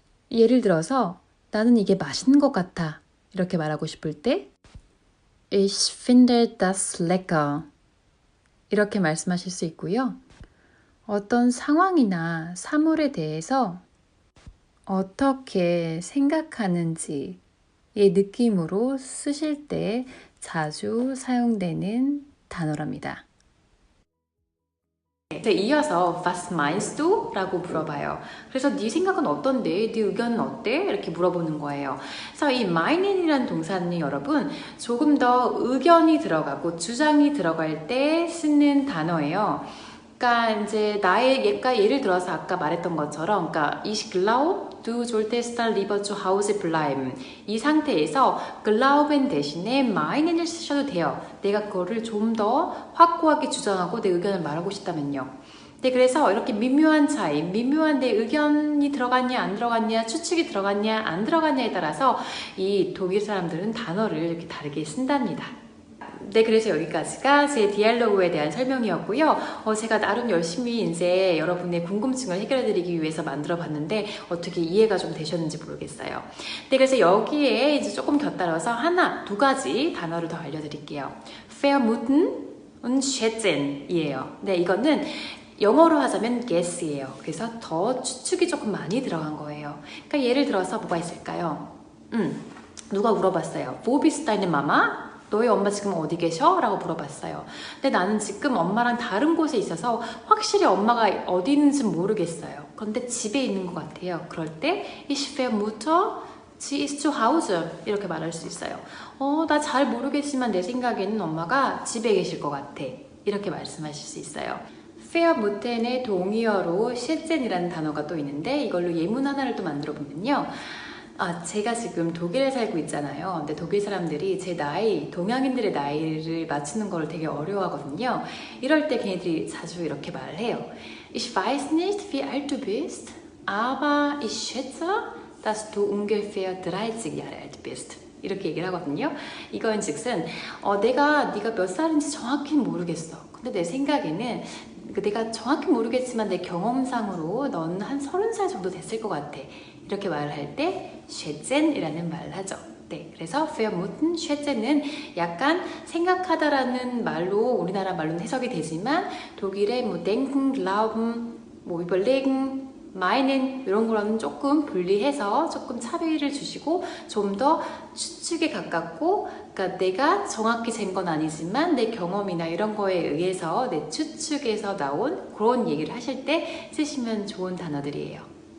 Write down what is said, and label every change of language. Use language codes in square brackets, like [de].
[ko] 예를 들어서 나는 이게 맛있는 것 같아 이렇게 말하고 싶을 때 Ich finde das lecker 이렇게 말씀하실 수 있고요. 어떤 상황이나 사물에 대해서 어떻게 생각하는지의 느낌으로 쓰실 때 자주 사용되는 단어랍니다. [de] 네, 이어서 Was meinst du? [ko] 라고 물어봐요. 그래서 네 생각은 어떤데? 네 의견은 어때? 이렇게 물어보는 거예요. 그래서 이 mein이라는 동사는 여러분 조금 더 의견이 들어가고 주장이 들어갈 때 쓰는 단어예요. [de] 그러니까 이제 예를 들어서 아까 말했던 것처럼, 그러니까 Ich glaube, du solltest lieber zu Hause bleiben. [ko] 이 상태에서 glauben 대신에 mein을 쓰셔도 돼요. 내가 그거를 좀 더 확고하게 주장하고 내 의견을 말하고 싶다면요. 네, 그래서 이렇게 미묘한 차이, 미묘한 내 의견이 들어갔냐 안 들어갔냐, 추측이 들어갔냐 안 들어갔냐에 따라서 이 독일 사람들은 단어를 이렇게 다르게 쓴답니다. 네, 그래서 여기까지가 제 디알로그에 대한 설명이었고요. 제가 나름 열심히 이제 여러분의 궁금증을 해결해드리기 위해서 만들어봤는데 어떻게 이해가 좀 되셨는지 모르겠어요. 네, 그래서 여기에 이제 조금 곁들여서 두 가지 단어를 더 알려드릴게요. [de] vermuten und schätzen 이에요. [ko] 네, 이거는 영어로 하자면 guess예요. 그래서 더 추측이 조금 많이 들어간 거예요. 그러니까 예를 들어서 뭐가 있을까요? 누가 물어봤어요. Wo bist deine Mama? 너희 엄마 지금 어디 계셔? 라고 물어봤어요. 근데 나는 지금 엄마랑 다른 곳에 있어서 확실히 엄마가 어디 있는지 모르겠어요. 그런데 집에 있는 것 같아요. 그럴 때 Ich vermute, sie ist zu Hause 이렇게 말할 수 있어요. 나 잘 모르겠지만 내 생각에는 엄마가 집에 계실 것 같아. 이렇게 말씀하실 수 있어요. vermute의 동의어로 실젠이라는 단어가 또 있는데 이걸로 예문 하나를 또 만들어 보면요. 제가 지금 독일에 살고 있잖아요. 근데 독일 사람들이 제 나이, 동양인들의 나이를 맞추는 걸 되게 어려워하거든요. 이럴 때 걔네들이 자주 이렇게 말을 해요. [de] Ich weiß nicht, wie alt du bist, aber ich schätze, dass du ungefähr 30 Jahre alt bist. [ko] 이렇게 얘기를 하거든요. 이건 즉슨 네가 몇 살인지 정확히 모르겠어. 근데 내 생각에는 내가 정확히 모르겠지만 내 경험상으로 넌 한 30살 정도 됐을 것 같아. 이렇게 말을 할 때 schätzen 이라는 말을 하죠. 네, 그래서 vermuten, schätzen은 약간 생각하다라는 말로 우리나라 말로는 해석이 되지만 독일의 뭐 denken, glauben, 뭐 überlegen, meinen 이런 거랑은 조금 분리해서 조금 차별을 주시고 좀 더 추측에 가깝고 그러니까 내가 정확히 잰 건 아니지만 내 경험이나 이런 거에 의해서 내 추측에서 나온 그런 얘기를 하실 때 쓰시면 좋은 단어들이에요.